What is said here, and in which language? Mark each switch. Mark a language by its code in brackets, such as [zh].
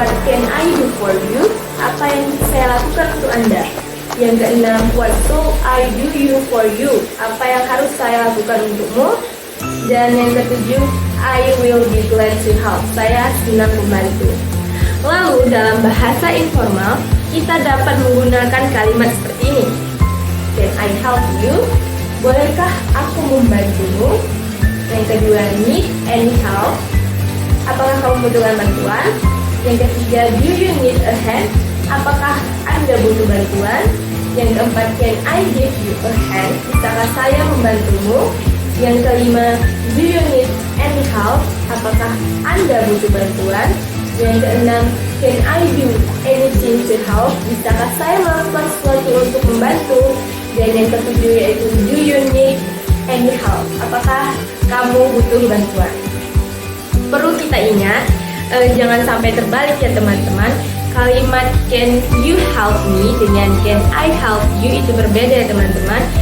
[en] can I do for you? [id] Apa yang bisa saya lakukan untuk Anda? Yang keenam, [en] what should I do you for you? [id] Apa yang harus saya lakukan untukmu? Dan yang ketujuh, [en] I will be glad to help. [id] Saya senang membantu. Lalu dalam bahasa informal, kita dapat menggunakan kalimat seperti ini. [en] Can I help you? [id] Bolehkah aku membantumu? Yang kedua, [en] need any help? [id] Apakah kamu membutuhkan bantuan? Yang ketiga, [en] do you need a hand? [id] Apakah Anda butuh bantuan? Yang keempat, [en] can I give you a hand? [id] Bisakah saya membantumu? Yang kelima, [en] do you need any help? [id] Apakah Anda butuh bantuan? Yang keenam, [en] can I do anything to help? [id] Bisakah saya melakukan sesuatu untuk membantu? Dan yang ketujuh yaitu [en] do you need any help? [id] Apakah kamu butuh bantuan? Perlu kita ingat, jangan sampai terbalik ya teman-teman. Kalimat [en] can you help me [id] dengan [en] can I help you [id] itu berbeda ya teman-teman.